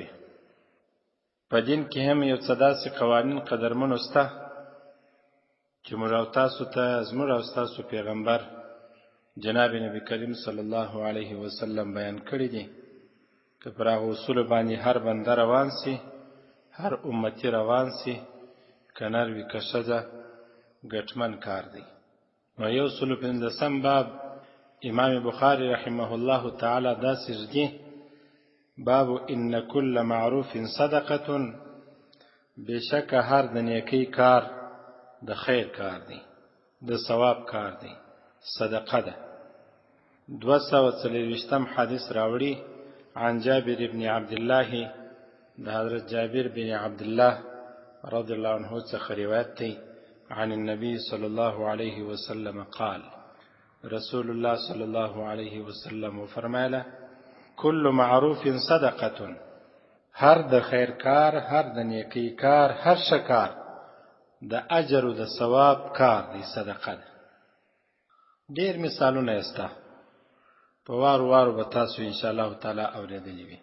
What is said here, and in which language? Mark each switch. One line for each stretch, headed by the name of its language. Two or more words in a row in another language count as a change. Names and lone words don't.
Pashto: په دین کې هم یو څه داسې قوانین قدرمنو سته چې موږ او تاسو ته زموږ او تاسو پیغمبر جناب نبی کریم
Arabic: صلی الله علیه وسلم
Pashto: بیان کړی دي، که پر هغه اصول باندې هر بنده روان سي، هر امتی روان سي، که نر وي که ښځه، ګټمن کار دی. نو 115 باب امام بخاری
Arabic: رحمه الله تعالی
Pashto: داسې ږدي:
Arabic: باب ان كل معروف صدقه،
Pashto: بشک هر د نیکی کار د خیر کار دی، د ثواب کار دی، صدقه ده. 240 حدیث راوړي عن جابر بن عبد الله، د حضرت جابر بن عبد الله
Arabic: رضی الله عنه
Pashto: څخه روایت دی
Arabic: عن النبي صلى الله عليه وسلم
Pashto: قال رسول الله صلى الله عليه وسلم فرمایله
Arabic: كل معروف صدقه،
Pashto: هر د خیر کار، هر د نیکی کار، هر شکار د اجر او د ثواب کار دی، صدقه ده. ډیر مثالونه استه په وارو به تاسو
Arabic: ان شاء الله تعالی
Pashto: اوریدلی وي.